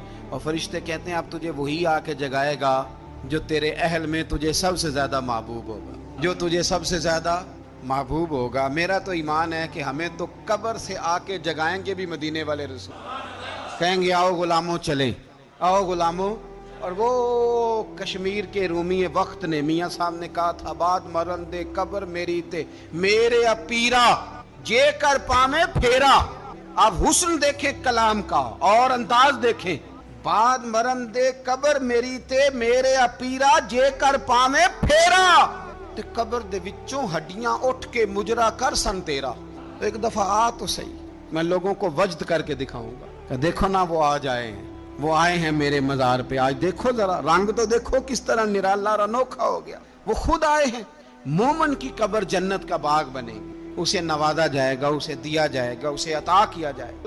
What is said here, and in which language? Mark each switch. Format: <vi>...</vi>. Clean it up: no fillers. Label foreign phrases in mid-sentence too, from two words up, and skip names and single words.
<ur>اور فرشتے کہتے ہیں اب تجھے وہی آ کے جگائے گا جو تیرے اہل میں تجھے سب سے زیادہ محبوب ہوگا، جو تجھے سب سے زیادہ محبوب ہوگا. میرا تو ایمان ہے کہ ہمیں تو قبر سے آ کے جگائیں گے بھی مدینے والے رسول. کہیں گے آؤ غلاموں چلیں، آؤ غلاموں اور وہ کشمیر کے رومی وقت نے میاں صاحب نے کہا تھا</ur> <pa>بعد مرن دے قبر میری تے میرے اپیرا جے کر پامے پھیرا.</pa> <ur>آپ حسن دیکھیں کلام کا اور انداز دیکھیں.</ur> <pa>بعد مرن دے قبر میری تے میرے اپیرا جے کر پامے پھیرا تے قبر دے وچوں ہڈیاں اٹھ کے مجرا کر سن تیرا.</pa> <ur>تو ایک دفعہ آ تو صحیح, میں لوگوں کہ وجد کر کے دکھاؤں گا کہ دیکھو نا وہ آج آئے ہیں, وہ آئے ہیں میرے مزار پہ. آج دیکھو ذرا رنگ تو دیکھو کس طرح نرالا اور انوکھا ہو گیا. وہ خود آئے ہیں. مومن کی قبر جنت کا باغ بنے گی, اسے نوازا جائے گا, اسے دیا جائے گا, اسے عطا کیا جائے گا.</ur>